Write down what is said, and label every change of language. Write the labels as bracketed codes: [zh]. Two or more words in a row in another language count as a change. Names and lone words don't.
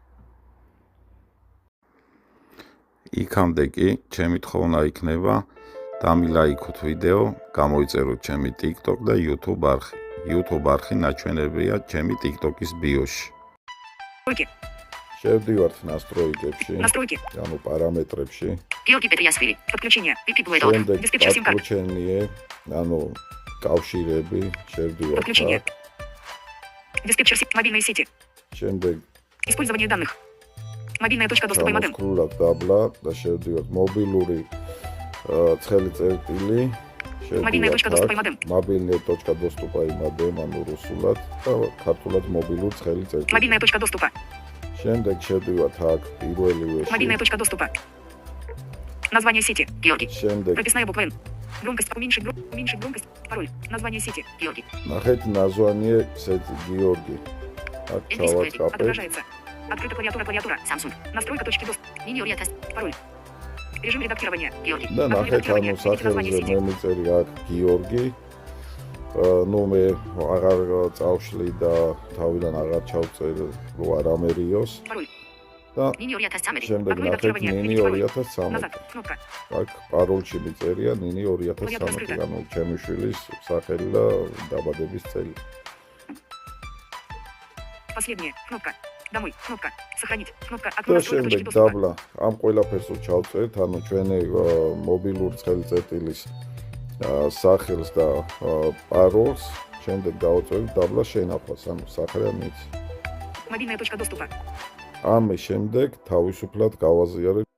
[ka] იქამდე კი ჩემი თხოვნა იქნება დამილაიქოთ ვიდეო, გამოიწეროთ ჩემი TikTok და YouTube არხი. YouTube არხი ნაჩვენებია ჩემი TikTok-ის ბიოში. შევდივართ настройкებში, ანუ პარამეტრებში. [ru] Георгий Петриашвили. Подключение. Випиблэдот. Диспетчер сим-карт. Подключение, [ka] ანუ კავშირები, შევდივართ. [ru] Подключение. Диспетчер мобильные сети. [ka] შემდეგ [ru] Использование данных. Мобильная точка доступа и модем. [ka] Скроллап дабла და შევდივართ მობილური ცხელი წერტილი. [ru] Мобильная точка доступа и модем. Мобильная точка доступа и модем, [ka] ანუ რუსულად და ქართულად მობილური ცხელი წერტილი. [ru] Мобильная точка доступа. [ka] შემდეგ შევდივართ აქ პირველივეში. [ru] Мобильная точка доступа. Название сети. Георгий. [ka] შემდეგ [ru] Прописная буква N. Громкость. Уменьшить громкость. Пароль. Название сети. Георгий. [ka] ნახეთ [ru] название сети [ka] Георгий. აქ ჩავაწყაპე. [ru] Отображается. Открыта клавиатура. Samsung. Настройка точки доступа. Мини-ория тест. Пароль. Режим редактирования. Георгий. [ka] და ნახეთ ანუ სახელზე მე მიწერი აქ Георгий. ну მე აღარ წავშლი და თავიდან აღარ ჩავწერ რო არ ამერიოს. [ru] Пароль. [ka] და [ru] Мини-ория тест Самери. [ka] შემდეგ ნახეთ ნინი 2013. [ru] Назад. Кнопка. [ka] აქ პაროლში მიწერია ნინი 2013, ანუ ჩემი შვილის სახელი და დაბადების წელი. [ru] Последняя. Кнопка. Домой. Кнопка. Сохранить. Кнопка. Окно [ka] და [ru] настройка точки [ka] შემდეგ [ru] доступа. [ka] დაბლა ამ ყველაფერს ჩავწერთ, ანუ ჩვენი მობილური ცხელი წერტილის სახელს და პაროლს, შემდეგ დავწერთ დაბლა შენახვას, ანუ სახელი ამით. [ru] Мобильная точка доступа. [ka] ამის შემდეგ თავისუფლად გავაზიარებ